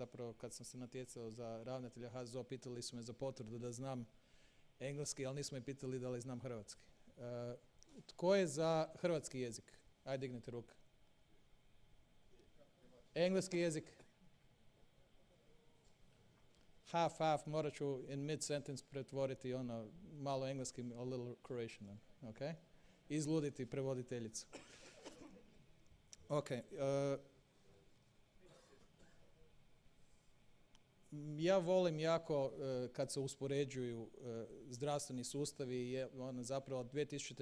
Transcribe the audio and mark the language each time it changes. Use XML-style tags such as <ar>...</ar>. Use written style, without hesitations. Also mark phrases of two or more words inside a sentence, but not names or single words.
<hr>Zapravo kad sam se natjecao za ravnatelja HZO, pitali su me za potvrdu da znam engleski, ali nisu me pitali da li znam hrvatski. Tko je za hrvatski jezik? Ajde, dignite ruke. Engleski jezik? Half, morat ću</hr> <en>in mid-sentence</en> <hr>pretvoriti ono malo engleski,</hr> <en>a little Croatian,</en> <hr>ok? Izluditi prevoditeljicu. Ok. Ja volim jako kad se uspoređuju zdravstveni sustavi, zapravo 2000.</hr>